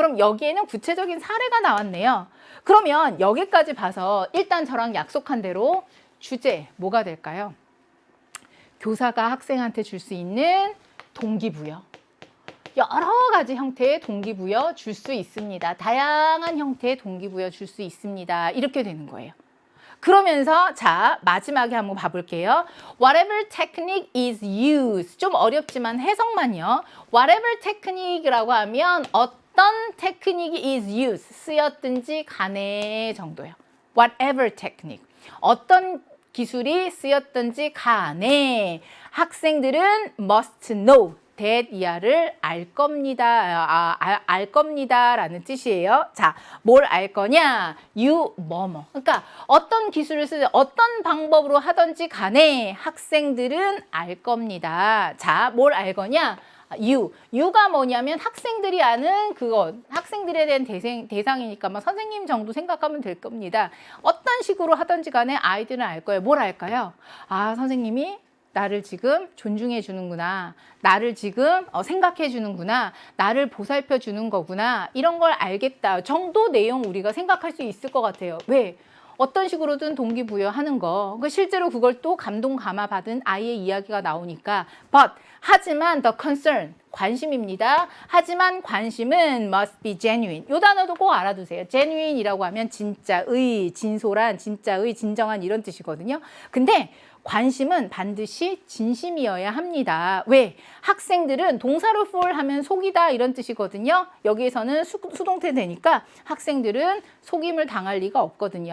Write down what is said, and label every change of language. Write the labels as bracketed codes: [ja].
[ko] 그럼 여기에는 구체적인 사례가 나왔네요. 그러면 여기까지 봐서 일단 저랑 약속한 대로 주제 뭐가 될까요? 교사가 학생한테 줄 수 있는 동기부여. 여러 가지 형태의 동기부여 줄 수 있습니다. 다양한 형태의 동기부여 줄 수 있습니다. 이렇게 되는 거예요. 그러면서 자 마지막에 한번 봐볼게요. [en] Whatever technique is used. [ko] 좀 어렵지만 해석만요. [en] Whatever technique라고 하면 [ko] 어떤 테크닉이 [en] is used. [ko] 쓰였든지 간에 정도요. [en] Whatever technique. [ko] 어떤 기술이 쓰였든지 간에 학생들은 [en] must know. that [ko] 이하를 알 겁니다. 알 겁니다라는 뜻이에요. 자, 뭘 알 거냐? [en] you [ko] 뭐뭐. 그러니까 어떤 기술을 쓰든 어떤 방법으로 하든지 간에 학생들은 알 겁니다. 자, 뭘 알 거냐? [en] you [ko] 가 뭐냐면 학생들이 아는 그것, 학생들에 대한 대상이니까 뭐 선생님 정도 생각하면 될 겁니다. 어떤 식으로 하든지 간에 아이들은 알 거예요. 뭘 알까요? 선생님이 나를 지금 존중해 주는구나. 나를 지금 생각해 주는구나. 나를 보살펴 주는 거구나. 이런 걸 알겠다. 정도 내용 우리가 생각할 수 있을 것 같아요. 왜? 어떤 식으로든 동기부여하는 거. 실제로 그걸 또 감동 감화 받은 아이의 이야기가 나오니까. [en] But [ko] 하지만 [en] the concern [ko] 관심입니다. 하지만 관심은 [en] must be genuine. [ko] 이 단어도 꼭 알아두세요. genuine이라고 하면 진짜의, 진솔한, 진짜의, 진정한 이런 뜻이거든요. 근데 관심은 반드시 진심이어야 합니다. 왜? 학생들은 동사로 full 하면 속이다 이런 뜻이거든요. 여기에서는 수동태 되니까 학생들은 속임을 당할 리가 없거든요.